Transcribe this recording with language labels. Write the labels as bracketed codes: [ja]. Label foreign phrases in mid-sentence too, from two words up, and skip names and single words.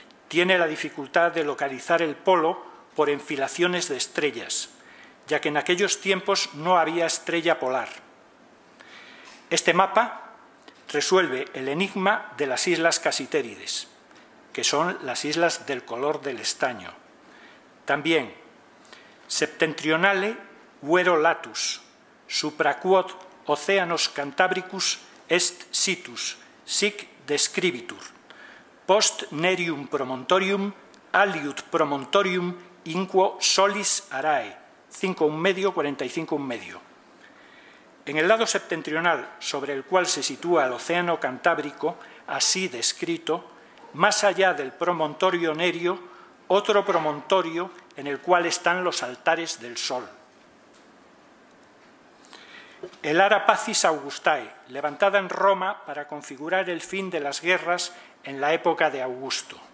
[es] Tiene la dificultad de localizar el polo por enfilaciones de estrellas, ya que en aquellos tiempos no había estrella polar. Este mapa resuelve el enigma de las islas Casitérides, que son las islas del color del estaño. También, [la] septentrionale vero latus, supraquod Oceanos Cantabricus est situs, sic describitur, post nerium promontorium, aliud promontorium, inquo solis arae, 5,1 45,1. [es] En el lado septentrional, sobre el cual se sitúa el Océano Cantábrico, así descrito, más allá del promontorio Nerio, otro promontorio en el cual están los altares del Sol. El Ara Pacis Augustae, levantada en Roma para configurar el fin de las guerras en la época de Augusto.